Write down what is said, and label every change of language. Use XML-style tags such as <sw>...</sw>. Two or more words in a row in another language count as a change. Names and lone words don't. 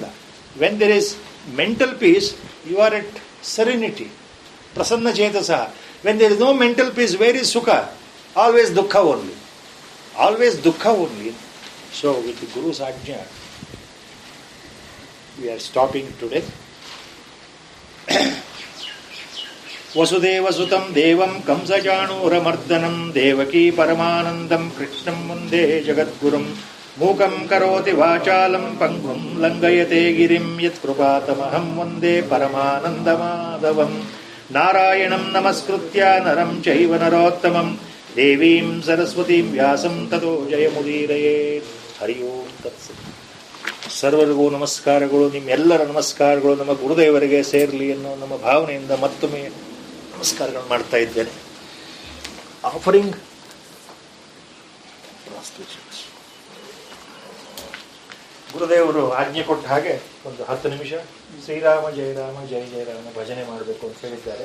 <en>When there is mental peace, you are at serenity.</en> <sa>प्रसन्न चेतसा.</sa> <en>When there is no mental peace, where is Sukha? Always Dukkha only. Always Dukkha only. So with the Guru's Ajna, we are stopping today.</en> <sa>वसुदेव सुतं देवं कंसजानुरमर्दनं देवकी परमानन्दं कृष्णं मुन्दे जगद्गुरुम् ಮೂಕಂ ಕರೋತಿ ವಾಚಾಲಂ ಪಂಗುಂ ಲಂಘಯತೆ ಗಿರಿಂ ಯತ್ಕೃಪಾತಮಹಂ ವಂದೇ ಪರಮಾನಂದಮಾಧವಂ. ನಾರಾಯಣಂ ನಮಸ್ಕೃತ್ಯ ನರಂ ಚೈವ ನರೋತ್ತಮಂ ದೇವೀಂ ಸರಸ್ವತೀಂ ವ್ಯಾಸಂ ತತೋ ಜಯಮುದೀರಯೇತ್. ಹರಿ ಓಂ ತತ್ಸತ್.</sa> <kn>ಸರ್ವರಿಗೂ ನಮಸ್ಕಾರಗಳು. ನಿಮ್ಮೆಲ್ಲರ ನಮಸ್ಕಾರಗಳು ನಮ್ಮ ಗುರುದೇವರಿಗೆ ಸೇರಲಿ ಅನ್ನೋ ನಮ್ಮ ಭಾವನೆಯಿಂದ ಮತ್ತೊಮ್ಮೆ ನಮಸ್ಕಾರಗಳು ಮಾಡ್ತಾ ಇದ್ದೇನೆ. ಆಫರಿಂಗ್ ಗುರುದೇವರು ಆಜ್ಞೆ ಕೊಟ್ಟ ಹಾಗೆ ಒಂದು 10 ನಿಮಿಷ</kn> <sa>ಶ್ರೀರಾಮ ಜಯ ರಾಮ ಜಯ ಜಯ ರಾಮ</sa> <kn>ಭಜನೆ ಮಾಡಬೇಕು ಅಂತ ಹೇಳಿದ್ದಾರೆ.</kn>